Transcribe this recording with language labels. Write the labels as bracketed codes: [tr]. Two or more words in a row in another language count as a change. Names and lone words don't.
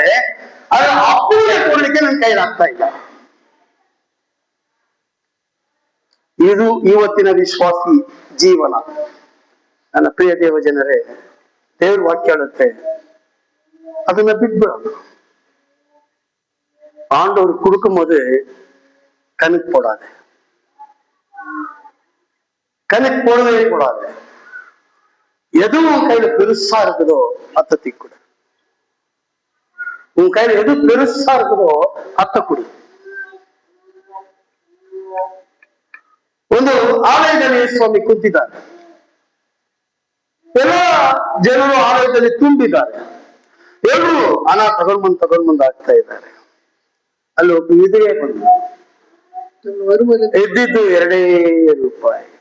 [kn] ಆದ್ರೆ ಅಪ್ಪನಿಗೆ ಕೊಡ್ಲಿಕ್ಕೆ ನನ್ ಕೈಲಾಗ್ತಾ ಇಲ್ಲ. ಇದು ಇವತ್ತಿನ ವಿಶ್ವಾಸಿ ಜೀವನ. ನನ್ನ ಪ್ರಿಯ ದೇವ ಜನರೇ, ದೇವ್ರ ವಾಕ್ಯ ಹೇಳುತ್ತೆ, ಅದನ್ನ ಬಿಟ್ಬಿಡೋದು. [ta] ஆண்டவர் கொடுக்கும் போது கணக்கு போடாது, கணக்கு போடவே கூடாது. எதுவும் உன் கையில பெருசா இருக்குதோ அத்தை தீக்குடு. உன் கையில எது பெருசா இருக்குதோ அத்தை குடி. [kn] ಒಂದು ಆಲಯದಲ್ಲಿ ಸ್ವಾಮಿ ಕುಂತಿದ್ದಾರೆ, ಎಲ್ಲ ಜನರು ಆಲಯದಲ್ಲಿ ತುಂಬಿದ್ದಾರೆ. ಎಲ್ಲರೂ ಹಣ ತಗೊಂಡ್ಬಂದ್ ಆಗ್ತಾ ಇದ್ದಾರೆ. ಅಲ್ಲಿ ಒಬ್ಬ ವಿಧವೆ ಬಂದು ಎದ್ದಿದ್ದು 2 ರೂಪಾಯಿ.